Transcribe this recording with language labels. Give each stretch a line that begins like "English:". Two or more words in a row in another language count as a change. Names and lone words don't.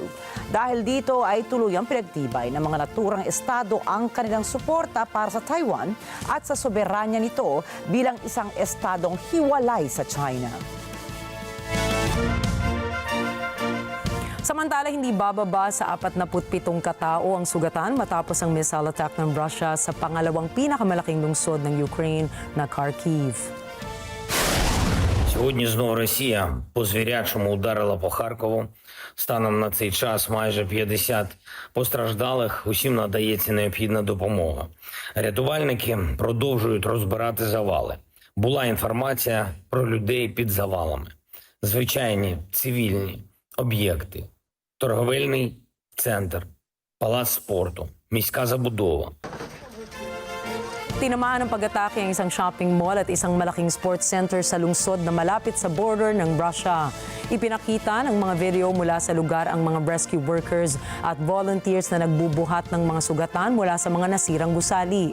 Filipino: Dahil dito ay tuluyang pinagtibay ng mga naturang estado ang kanilang suporta para sa Taiwan at sa soberanya nito bilang isang estadong hiwalay sa China. Samantala, hindi bababa sa 47 katao ang sugatan matapos ang
English: missile attack
Filipino: ng Russia sa pangalawang pinakamalaking lungsod ng Ukraine na Kharkiv.
Ukrainian: Сьогодні знову Росія по звірячому ударила по Харкову. Станом на цей час майже 50 постраждалих. Усім надається необхідна допомога. Рятувальники продовжують розбирати завали. Була інформація про людей під завалами. Звичайні цивільні об'єкти. Торговельний центр, палац спорту, міська забудова.
Filipino: Tinamaan ng pag-atake ang isang
English: shopping mall
Filipino: at isang malaking
English: sports center
Filipino: sa lungsod na malapit sa border ng Russia. Ipinakita ng mga video mula sa lugar ang mga
English: rescue workers
Filipino: at volunteers na nagbubuhat ng mga sugatan mula sa mga nasirang gusali.